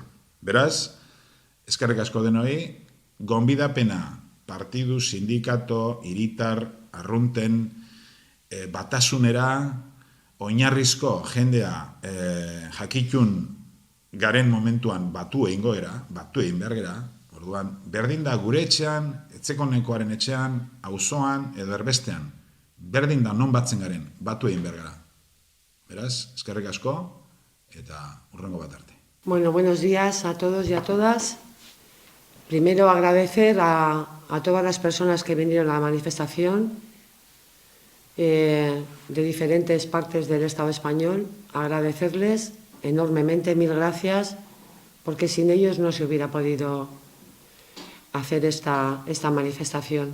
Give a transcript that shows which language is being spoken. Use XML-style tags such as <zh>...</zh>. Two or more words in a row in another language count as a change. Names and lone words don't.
<eu>Beraz, eskerrik asko denoi, gonbidapena partidu, sindikato, hiritar, arrunten, batasunera, oinarrizko jendea jakitun garen momentuan batu egin behar gera, orduan, berdin da gure etxean, etxekonekoaren etxean, auzoan edo erbestean, berdin da non batzen garen, batu egin behar gara. Beraz, eskerrik asko, eta hurrengo bat arte.</eu> <es>Bueno, buenos días a todos y a todas. Primero agradecer a todas las personas que vinieron a la manifestación de diferentes partes del Estado español, agradecerles enormemente, mil gracias, porque sin ellos no se hubiera podido hacer esta manifestación.</es>